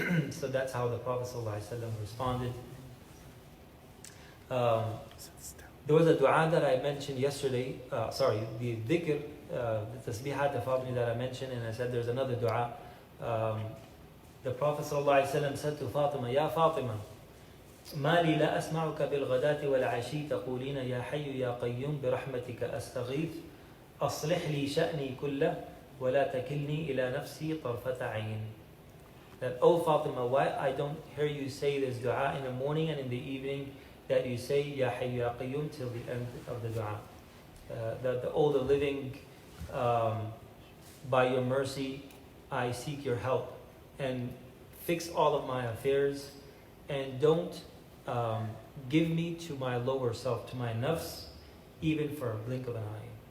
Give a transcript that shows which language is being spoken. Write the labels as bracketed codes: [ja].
[en] So that's how the Prophet ﷺ responded. There was a dua that I mentioned yesterday, the dhikr, the tasbihat, the Fatima that I mentioned, and I said there's another dua. The Prophet ﷺ said to Fatima, [ar] Ya Fatima, ما لي لا أسمعك بالغداة والعشي تقولين يا حي يا قيوم برحمتك أستغيث أصلح لي شأني كله ولا تكلني إلى نفسي طرفة عين. [en] That, oh Fatima, why I don't hear you say this dua in the morning and in the evening, that you say Ya Hayyu Ya Qayyum till the end of the dua. That the living, by your mercy, I seek your help, and fix all of my affairs, and don't give me to my lower self, to my nafs, even for a blink of an eye.